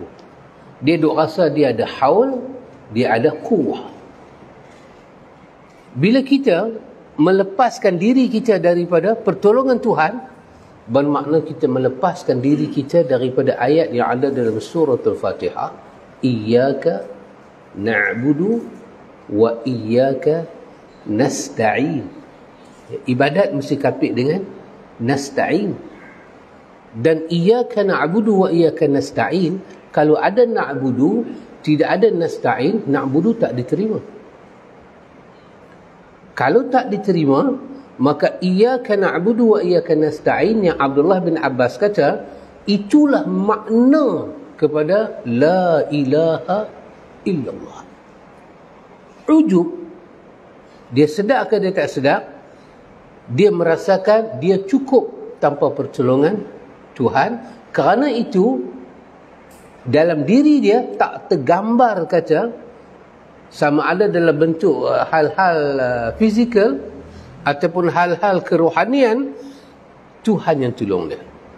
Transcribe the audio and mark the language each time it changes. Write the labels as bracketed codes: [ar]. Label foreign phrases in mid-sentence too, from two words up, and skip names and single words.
[ms] Dia duk rasa dia ada haul, dia ada kuwah. Bila kita melepaskan diri kita daripada pertolongan Tuhan, bermakna kita melepaskan diri kita daripada ayat yang ada dalam surah Al-Fatihah, [ar] إياك نعبد وإياك نستعين. [ms] Ibadat mesti kapit dengan nasta'in. Dan [ar] إياك نعبد وإياك نستعين, [ms] kalau ada na'budu tidak ada nasta'in, na'budu tak diterima. Kalau tak diterima, maka [ar] إياك نعبد وإياك نستعين [ms] yang Abdullah bin Abbas kata, itulah makna kepada [ar] لا إله إلا الله. [ms] Ujub, dia sedar ke dia tak sedar, dia merasakan dia cukup tanpa pertolongan Tuhan. Kerana itu dalam diri dia tak tergambar kata, sama ada dalam bentuk hal-hal fizikal ataupun hal-hal kerohanian, Tuhan yang tolong dia.